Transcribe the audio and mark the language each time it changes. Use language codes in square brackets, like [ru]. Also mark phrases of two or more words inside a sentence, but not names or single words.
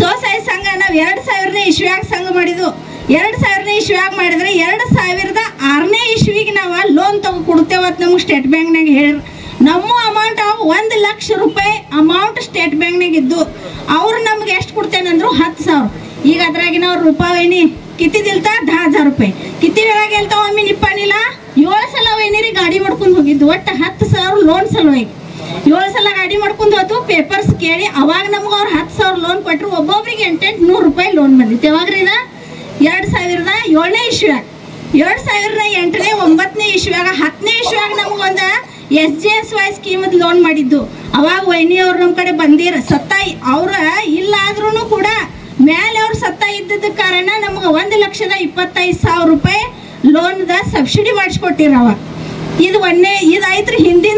[kn] ಸ್ವಸಹಾಯ ಸಂಘ ನಾವು 2000ನೇ ಇಸ್ವಿಯಾಗ ಸಂಘ ಮಾಡಿದ್ದು. 2000ನೇ ಇಸ್ವಿಯಾಗ ಮಾಡಿದ್ರೆ 2006ನೇ ಇಸ್ವಿಗೆ ನಾವು ಲೋನ್ ಕೊಡ್ತೇವತ್ತು ನಮಗೆ ಸ್ಟೇಟ್ ಬ್ಯಾಂಕ್ನಾಗ ಹೇಳಿ ನಮ್ಮ ಅಮೌಂಟ್ 1 ಲಕ್ಷ ರೂಪಾಯಿ ಅಮೌಂಟ್ ಸ್ಟೇಟ್ ಬ್ಯಾಂಕ್ನಾಗ ಇದ್ದು ಅವ್ರು ನಮ್ಗೆ ಎಷ್ಟು ಕೊಡ್ತೇನಂದ್ರು 10,000 ಈಗ ಅದ್ರಾಗಿನವ್ರು ರೂಪಾಯಿ [mr] किती दिलता 10,000 रुपये किती वेळा गेलता आम्ही निप्पाणीला [kn] 7 ಸಲ ವೈನಿರಿ ಗಾಡಿ ಮಾಡ್ಕೊಂಡು ಹೋಗಿದ್ದು ಒಟ್ಟು 10,000 ಲೋನ್ ಸಲುವಾಗಿ 7 ಸಲ ಗಾಡಿ ಮಾಡ್ಕೊಂಡು ಹೋತು ಪೇಪರ್ಸ್ ಕೇಳಿ ಅವಾಗ ನಮ್ಗೆ ಅವ್ರು 10,000 ಲೋನ್ ಕೊಟ್ಟರು ಒಬ್ಬೊಬ್ರಿಗೆ 800 ರೂಪಾಯಿ ಲೋನ್ ಬಂದಿತ್ತು ಯಾವಾಗ್ರಿ ಇದ 2007ನೇ ಇಸ್ವಿಯಾಗ 2008ನೇ 9ನೇ ಇಸ್ವಿಯಾಗ 10ನೇ ಇಸ್ವಿಯಾಗ ನಮಗೊಂದು SJSY ಸ್ಕೀಮದ ಲೋನ್ ಮಾಡಿದ್ದು ಅವಾಗ ವೈನಿ ಅವ್ರು ನಮ್ಮ ಕಡೆ ಬಂದಿರ ಸತ್ತ ಅವ್ರ ಇಲ್ಲ ಆದ್ರೂ ಕೂಡ ಮೇಲೆ ಅವ್ರು ಸತ್ತ ಇದ್ದದ ಕಾರಣ ನಮ್ಗೆ 1,25,000 ರೂಪಾಯಿ ಲೋನ್ದ ಸಬ್ಸಿಡಿ ಮಾಡಿಸ್ಕೊಟ್ಟಿರವ ಇದು ಇದಾಯ್ತ್ರಿ ಹಿಂದಿಂದ